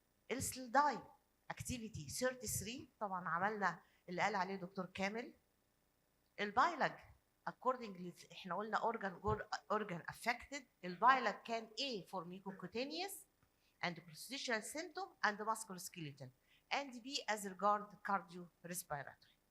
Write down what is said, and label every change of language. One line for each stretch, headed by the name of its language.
Arabic: السلداي activity 33. طبعا عملنا اللي قال عليه دكتور كامل. البايلج accordingly احنا قلنا
English: organ affected. البايلج كان A for mucocutaneous and procedural symptom and musculoskeletal, and B as regard cardiorespiratory.